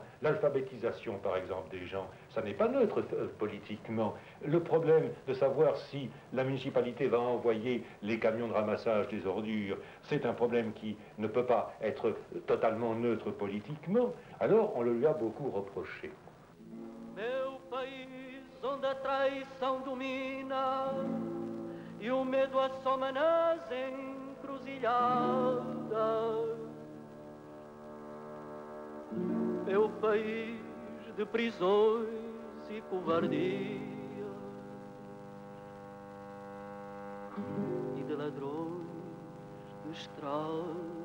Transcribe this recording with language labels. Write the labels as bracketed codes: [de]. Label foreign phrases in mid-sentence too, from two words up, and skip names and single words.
[fr] L'alphabétisation, par exemple, des gens, ça n'est pas neutre politiquement. Le problème de savoir si la municipalité va envoyer les camions de ramassage des ordures, c'est un problème qui ne peut pas être totalement neutre politiquement. Alors, on le lui a beaucoup reproché. [pt] Meu país onde a traição domina e o medo assoma nas encruzilhadas. Meu país de prisões e covardia e de ladrões de estrada.